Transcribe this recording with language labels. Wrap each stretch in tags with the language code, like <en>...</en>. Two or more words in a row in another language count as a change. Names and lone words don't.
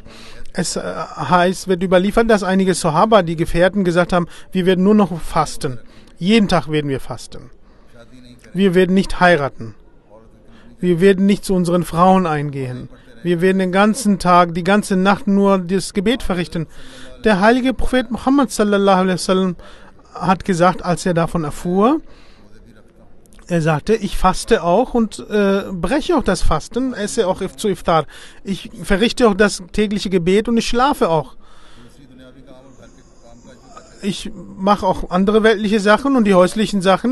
<de>Es wird überliefert, dass einige Sahaba, die Gefährten, gesagt haben, wir werden nur noch fasten. Jeden Tag werden wir fasten. Wir werden nicht heiraten. Wir werden nicht zu unseren Frauen eingehen. Wir werden den ganzen Tag, die ganze Nacht nur das Gebet verrichten. Der heilige Prophet Muhammad</de> <ar>صلى الله عليه وسلم</ar> <de>hat gesagt, als er davon erfuhr, er sagte, ich faste auch und breche auch das Fasten, esse auch zu Iftar. Ich verrichte auch das tägliche Gebet und ich schlafe auch. Ich mache auch andere weltliche Sachen und die häuslichen Sachen.</de>